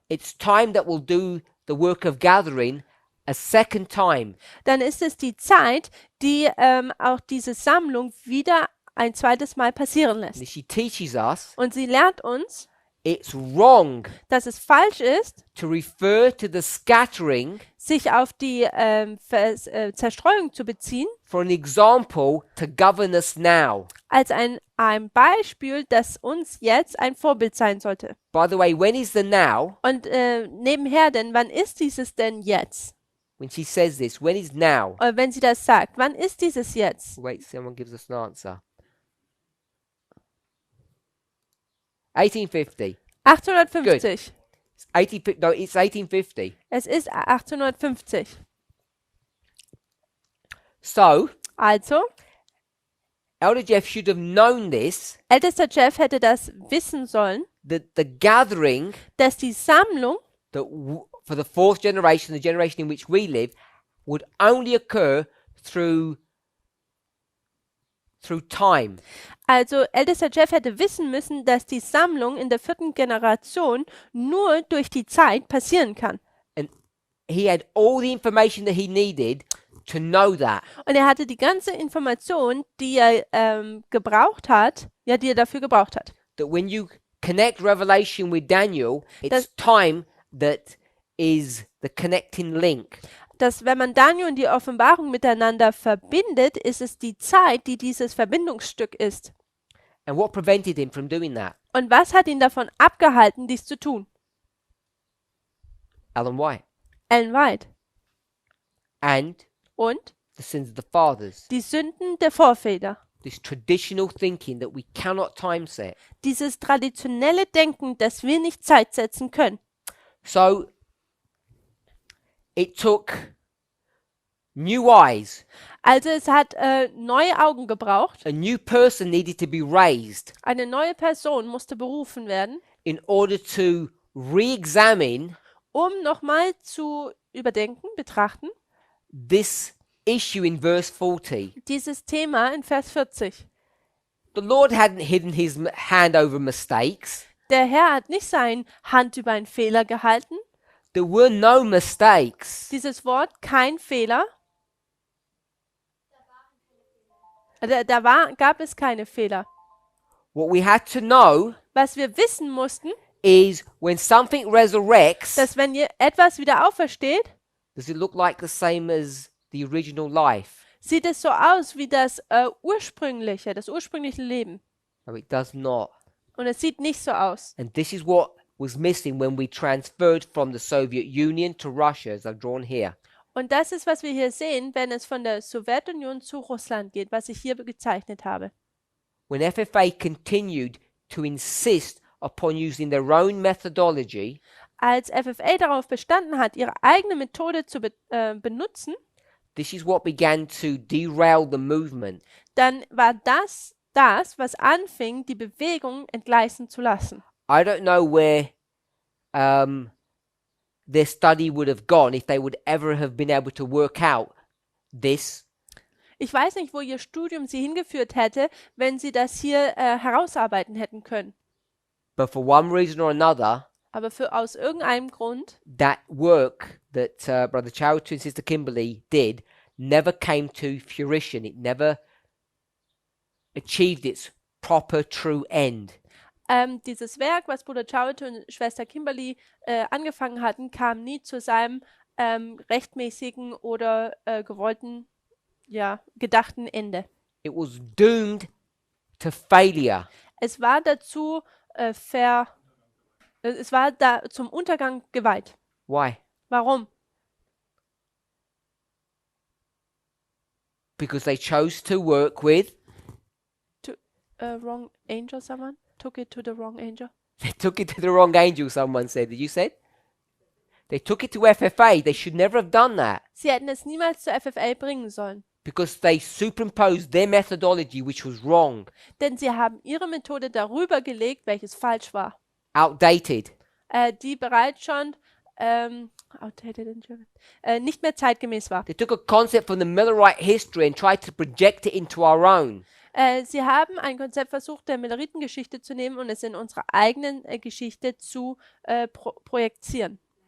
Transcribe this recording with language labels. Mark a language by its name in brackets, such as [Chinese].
[English] it's time that will do the work of gathering a second time. [German] dann ist es die Zeit, die auch diese Sammlung wieder ein zweites Mal passieren [English] And [German] lässt. [English] she teaches us [German] Und sie lernt uns, [English] it's wrong [German] dass es falsch ist, [English] to refer to the scattering [German] sich auf die Zerstreuung zu beziehen, [English] for an example to govern us now. [German] als ein Beispiel, das uns jetzt ein Vorbild sein sollte. [English] By the way, when is the now? [German] Und nebenher denn, wann ist dieses denn jetzt? [English] When she says this, when is now? [German] Wenn sie das sagt, wann ist dieses jetzt? [English] Wait, someone gives us an answer. 1850. 1850. No, it's 1850. [German] Es ist 1850. [English] So, [German] Also, [English] Elder Jeff should have known this, [German] ältester Jeff hätte das wissen sollen, [English] that the gathering [German] dass die Sammlung [English] that for the fourth generation, the generation in which we live, would only occur through through time. [German] Also ältester Jeff hätte wissen müssen, dass die Sammlung in der 4. Generation nur durch die Zeit passieren kann. [English] And he had all the information that he needed to know that. [German] Und er hatte die ganze Information, die er gebraucht hat, ja, die er dafür gebraucht hat. [English] That when you connect Revelation with Daniel, it's time that is the connecting link. [German] Dass wenn man Daniel und die Offenbarung miteinander verbindet, ist es die Zeit, die dieses Verbindungsstück ist. [English] And what prevented him from doing that? [German] Und was hat ihn davon abgehalten, dies zu tun? [English] Ellen White. [German] Ellen White. [English] And [German] Und [English] the sins of the fathers. [German] die Sünden der Vorväter. [English] This traditional thinking that we cannot time set. [German] Dieses traditionelle Denken, das wir nicht Zeit setzen können. [English] So it took new eyes. [German] Also es hat neue Augen gebraucht. [English] A new person needed to be raised [German] Eine neue Person musste berufen werden, [English] in order to re-examine [German] um nochmal zu überdenken, betrachten, [English] this issue in verse 40. [German] dieses Thema in Vers 40. [English] The Lord hadn't hidden his hand over mistakes. [German] Der Herr hat nicht seine Hand über einen Fehler gehalten. [English] There were no mistakes. [German] Dieses Wort, kein Fehler. Gab es keine Fehler. [English] What we had to know [German] Was wir wissen mussten, [English] is when something resurrects, [German] dass wenn etwas wieder aufersteht, [English] does it look like the same as the original life? [German] sieht es so aus wie das ursprüngliche Leben. [English] No, it does not. [German] Und es sieht nicht so aus. [English] And this is what was missing when we transferred from the Soviet Union to Russia, as I've drawn here. [German] Und das ist, was wir hier sehen, wenn es von der Sowjetunion zu Russland geht, was ich hier gezeichnet habe. [English] When FFA continued to insist upon using their own methodology, [German] Als FFA darauf bestanden hat, ihre eigene Methode zu benutzen, [English] this is what began to derail the movement. [German] dann war das, was anfing, die Bewegung entgleisen zu lassen. [English] I don't know where their study would have gone if they would ever have been able to work out this. [German] Ich weiß nicht, wo ihr Studium sie hingeführt hätte, wenn sie das hier herausarbeiten hätten können. [English] But for one reason or another, [German] Aber aus irgendeinem Grund, [English] that work that Brother Charity and Sister Kimberly did never came to fruition. It never achieved its proper, true end. [German] dieses Werk, was Bruder Charity und Schwester Kimberly angefangen hatten, kam nie zu seinem rechtmäßigen oder gewollten, gedachten Ende. [English] It was doomed to failure. [German] Es war dazu es war da zum Untergang geweiht. [English] Why? [German] Warum? [English] Because they chose to work with, Wrong angel, someone? Took it to the wrong angel? they took it to the wrong angel, someone said. Did you say? They took it to FFA. They should never have done that. [German] Sie hätten es niemals zur FFA bringen sollen. [English] Because they superimposed their methodology, which was wrong, [German] Denn sie haben ihre Methode darüber gelegt, welches falsch war. [English] outdated. [German] Die bereits schon [English] outdated in German, [German] nicht mehr zeitgemäß war. [English] They took a concept from the Millerite history and tried to project it into our own. [German] Sie haben ein Konzept versucht, der Milleritengeschichte zu nehmen und es in unserer eigenen Geschichte zu projizieren.